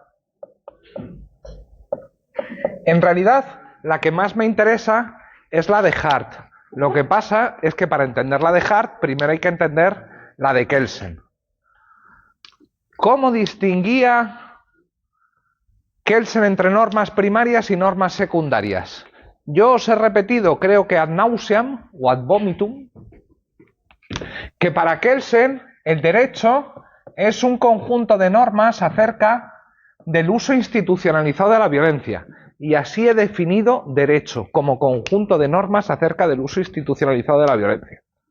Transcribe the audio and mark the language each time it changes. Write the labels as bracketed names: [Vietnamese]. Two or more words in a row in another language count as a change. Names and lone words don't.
[Spanish] En realidad, la que más me interesa es la de Hart. Lo que pasa es que para entender la de Hart, primero hay que entender la de Kelsen. ¿Cómo distinguía Kelsen entre normas primarias y normas secundarias? Yo os he repetido, creo que [Latin] ad nauseam [Spanish] o [Latin] ad vomitum, [Spanish] que para Kelsen el derecho es un conjunto de normas acerca del uso institucionalizado de la violencia. Y así he definido derecho, como conjunto de normas acerca del uso institucionalizado de la violencia.